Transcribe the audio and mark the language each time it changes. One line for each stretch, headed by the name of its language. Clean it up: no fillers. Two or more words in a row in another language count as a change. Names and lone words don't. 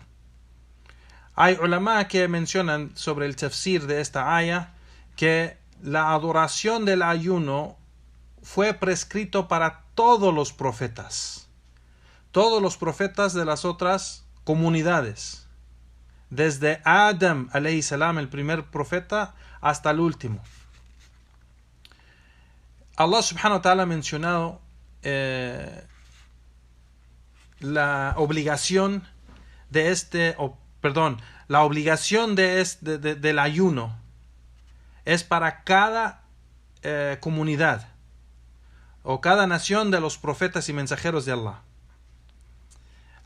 Spanish: Hay ulama que mencionan sobre el tafsir de esta aya que la adoración del ayuno fue prescrito para todos los profetas de las otras comunidades, desde Adam
Arabic: عليه السلام,
Spanish: el primer profeta, hasta el último. Allah
Arabic: سبحانه وتعالى
Spanish: ha mencionado la obligación de la obligación del ayuno es para cada comunidad o cada nación de los profetas y mensajeros de Allah.